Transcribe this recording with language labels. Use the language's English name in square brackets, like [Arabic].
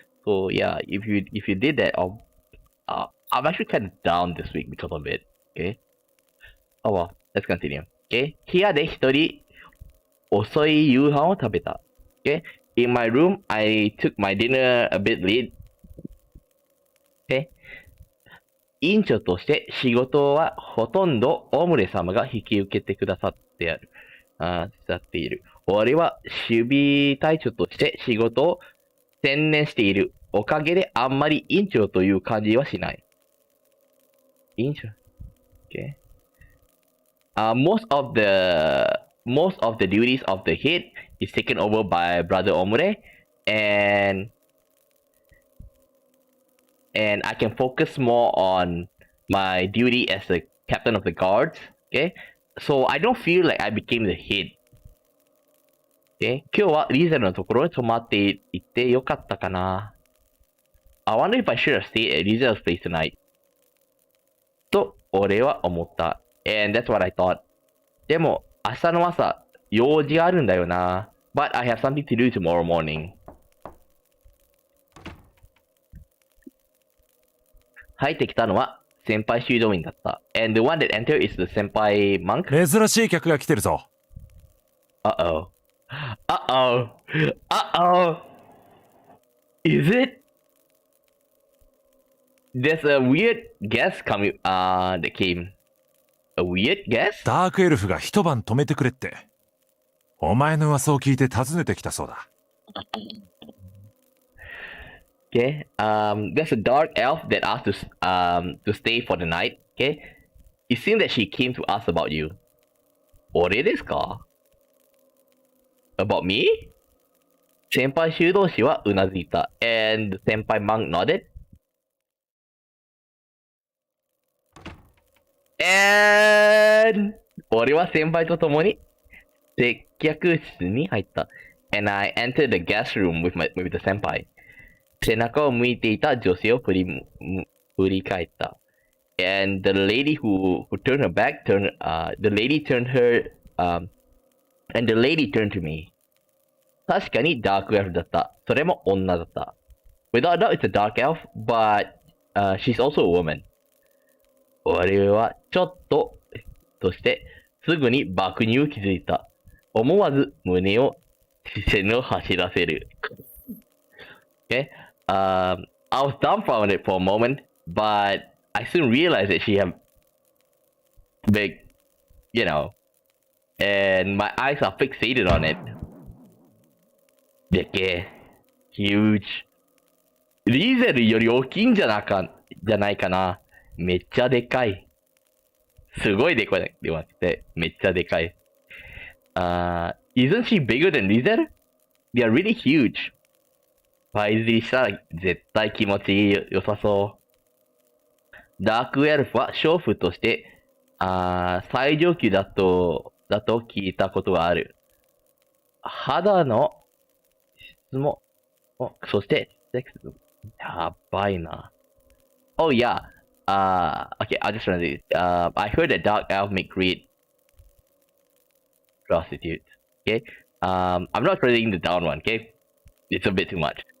[English] So yeah, if you did that, I'm actually kind of down this week because of it. Okay. Oh well, let's continue. Okay. [Japanese] 部屋で一人遅い夕飯を食べた。 [English] Okay. In my room, I took my dinner a bit late. Okay. [Japanese] 院長として仕事はほとんどオムレ様が引き受けてくださっている。俺は守備隊長として仕事を専念している。おかげであんまり院長という感じはしない。院長 Okay. [English] Most of the duties of the head is taken over by Brother Omure, and I can focus more on my duty as the captain of the guards. Okay, so I don't feel like I became the head. [Japanese] Okay, 今日はリーゼルのところに泊まっていってよかったかな。 [English] I wonder if I should have stayed at Rizel's place tonight. [Japanese] と俺は思った。 [English] And that's what I thought. [Japanese] でも明日の朝用事があるんだよな。 [English] But I have something to do tomorrow morning. [Japanese] 入ってきたのは先輩修道院だった。 [English] And the one that entered is the 先輩 monk. [Japanese] 珍しい客が来てるぞ。 [English] Uh-oh. Uh-oh. Uh-oh. Is it? There's a weird guest coming, that came. A weird guest? [Japanese] ダークエルフが一晩泊めてくれって。お前の噂を聞いて訪ねてきたそうだ。 [English] Okay. There's a dark elf that asked to stay for the night. Okay. It seems that she came to ask about you. [Japanese] 俺ですか? [English] About me? [Japanese] 先輩修道士はうなずいた。 [English] And 先輩 monk nodded. [Japanese] And 俺は先輩と共に接客室に入った。 [English] And I entered the guest room with the 先輩。 [Japanese] 背中を向いていた女性を振り返った。 [English] And the lady who turned her back the lady turned her and the lady turned to me. [Japanese] 確かにダークエルフだった。それも女だった。 [English] Without doubt, it's a dark elf, but she's also a woman. [Japanese] 俺はちょっとしてすぐに爆乳を気づいた。思わず胸を視線を走らせる。 [English] Okay, I was dumbfounded for a moment, but I soon realized that she had big, and my eyes are fixated on it. [Japanese] でけ、 [English] huge. [Japanese] リーゼルより大きいんじゃないかな。めっちゃでかい。すごいでかいではなくて、めっちゃでかい。 [English] Isn't she bigger than Rizel? They are really huge. [Japanese] パイズリしたら絶対気持ち良さそう。ダークエルフは娼婦として、最上級だと聞いたことがある。肌の質も、そして、セックス、やばいな。 [English] Oh yeah. Okay, I'll just run this. I heard that dark elf make great prostitutes. Okay. I'm not reading the down one. Okay, it's a bit too much.